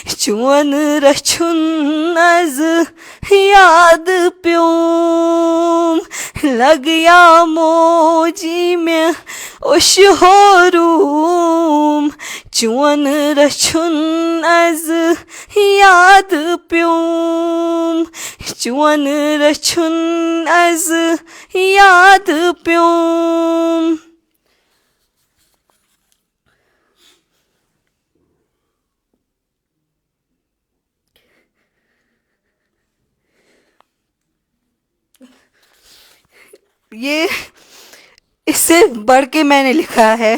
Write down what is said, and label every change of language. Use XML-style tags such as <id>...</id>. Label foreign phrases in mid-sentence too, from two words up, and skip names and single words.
<ks>چون رچھن از یاد پیوم لگیا موجی میں اوش ہوروم چون رچھن از یاد پیوم چون رچھن از یاد پیوم.</ks> <ur>یہ اس سے بڑھ کے میں نے لکھا ہے.</ur>